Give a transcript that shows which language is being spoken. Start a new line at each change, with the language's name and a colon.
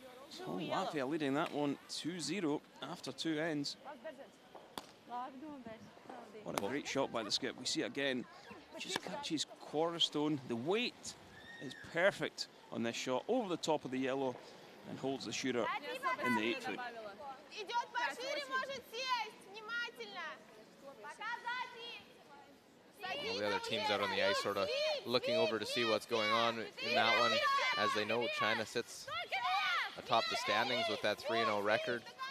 English: So Latvia leading that one 2-0 after 2 ends. What a great shot by the skip. We see it again. Just catches Cornerstone. The weight is perfect on this shot. Over the top of the yellow and holds the shooter in the 8-foot.
Russian: Идет пошире, может сесть. Внимательно.
English: All the other teams out on the ice sort of looking over to see what's going on in that one. As they know, China sits atop the standings with that 3-0 record.